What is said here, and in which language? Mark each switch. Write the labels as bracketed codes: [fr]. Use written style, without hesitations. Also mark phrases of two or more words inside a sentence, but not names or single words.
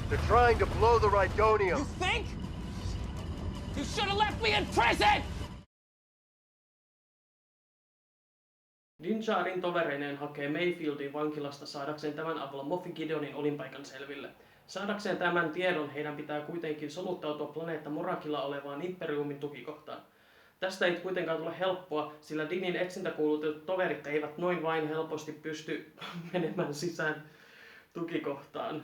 [en] trying to blow the Rhydonium. You think? You should have left me in prison! [fi] Din Djarin tovereineen hakee Mayfieldin vankilasta saadakseen tämän avulla Moff Gideonin olinpaikan selville. Saadakseen tämän tiedon heidän pitää kuitenkin soluttautua planeetta Morakilla olevaan Imperiumin tukikohtaan. Tästä ei kuitenkaan tule helppoa, sillä Dinin etsintäkuulutetut toverit eivät noin vain helposti pysty menemään sisään tukikohtaan.